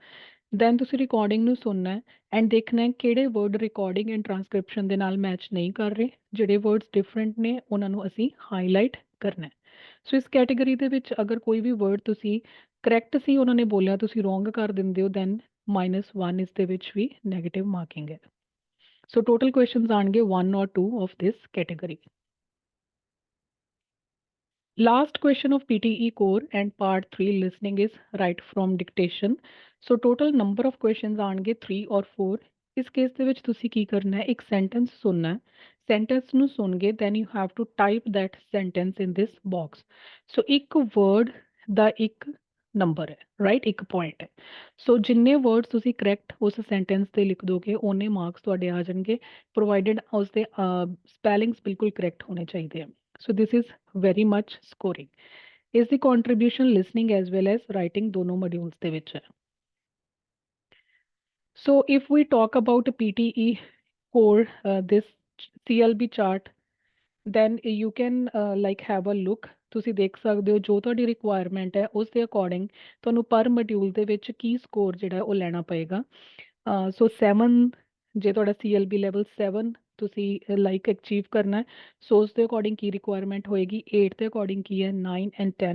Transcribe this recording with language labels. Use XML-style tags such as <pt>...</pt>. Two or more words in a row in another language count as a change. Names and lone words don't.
<pa>ਦੈਨ ਤੁਸੀਂ ਰਿਕਾਰਡਿੰਗ ਨੂੰ ਸੁਣਨਾ ਹੈ ਐਂਡ ਦੇਖਣਾ ਹੈ ਕਿਹੜੇ ਵਰਡ</pa> <en>recording and transcription</en> <pa>ਦੇ ਨਾਲ ਮੈਚ ਨਹੀਂ ਕਰ ਰਹੇ, ਜਿਹੜੇ</pa> <en>words different</en> <pa>ਨੇ ਉਹਨਾਂ ਨੂੰ ਅਸੀਂ ਹਾਈਲਾਈਟ ਕਰਨਾ ਹੈ। ਸੋ ਇਸ ਕੈਟੇਗਰੀ ਦੇ ਵਿੱਚ ਅਗਰ ਕੋਈ ਵੀ ਵਰਡ ਤੁਸੀਂ ਕਰੈਕਟ ਸੀ ਉਹਨਾਂ ਨੇ ਬੋਲਿਆ, ਤੁਸੀਂ ਰੋਂਗ ਕਰ ਦਿੰਦੇ ਹੋ, ਦੈਨ -1 ਇਸ ਦੇ ਵਿੱਚ ਵੀ</pa> <en>negative marking</en> <pa>ਹੈ।</pa> <en>so total questions ਆਣਗੇ 1 or 2 of this category. Last question of PTE core and part 3 listening is write from dictation. So total number of questions ਆਣਗੇ 3 or 4।</en> <pa>ਇਸ ਕੇਸ ਦੇ ਵਿੱਚ ਤੁਸੀਂ ਕੀ ਕਰਨਾ ਹੈ, ਇੱਕ ਸੈਂਟੈਂਸ ਸੁਣਨਾ ਹੈ, ਸੈਂਟੈਂਸ ਨੂੰ ਸੁਣ ਕੇ</pa> <en>then you have to type that sentence in this box।</en> <pa>ਸੋ ਇੱਕ ਵਰਡ ਦਾ ਇੱਕ ਨੰਬਰ ਹੈ, ਰਾਈਟ, ਇੱਕ ਪੁਆਇੰਟ ਹੈ। ਸੋ ਜਿੰਨੇ ਵਰਡਸ ਤੁਸੀਂ ਕਰੈਕਟ ਉਸ ਸੈਂਟੈਂਸ ਤੇ ਲਿਖ ਦੋਗੇ ਓਨੇ ਮਾਰਕਸ ਤੁਹਾਡੇ ਆ ਜਾਣਗੇ, ਪ੍ਰੋਵਾਈਡਡ ਉਸਦੇ ਸਪੈਲਿੰਗਸ ਬਿਲਕੁਲ ਕਰੈਕਟ ਹੋਣੇ ਚਾਹੀਦੇ ਆ।</pa> <en>So this is very much scoring।</en> <pa>ਇਸ ਦੀ</pa> <en>contribution listening as well as writing</en> <pa>ਦੋਨੋਂ modules ਦੇ ਵਿੱਚ ਹੈ।</pa> <en>So if we talk about PTE core, this CLB chart, then you can like have a look।</en> <pa>ਤੁਸੀਂ ਦੇਖ ਸਕਦੇ ਹੋ ਜੋ ਤੁਹਾਡੀ ਰਿਕੁਆਇਰਮੈਂਟ ਹੈ ਉਸ ਦੇ ਅਕੋਰਡਿੰਗ ਤੁਹਾਨੂੰ ਪਰ ਮੋਡਿਊਲ ਦੇ ਵਿੱਚ ਕੀ ਸਕੋਰ ਜਿਹੜਾ ਉਹ ਲੈਣਾ ਪਏਗਾ। ਸੋ 7 ਜੇ ਤੁਹਾਡਾ CLB ਲੈਵਲ 7 ਤੁਸੀਂ</pa> <en>like achieve</en> <pa>ਕਰਨਾ ਹੈ, ਸੋ ਉਸ ਦੇ ਅਕੋਰਡਿੰਗ ਕੀ ਰਿਕੁਆਇਰਮੈਂਟ ਹੋਏਗੀ, 8 ਦੇ ਅਕੋਰਡਿੰਗ ਕੀ ਹੈ, 9 and 10।</pa>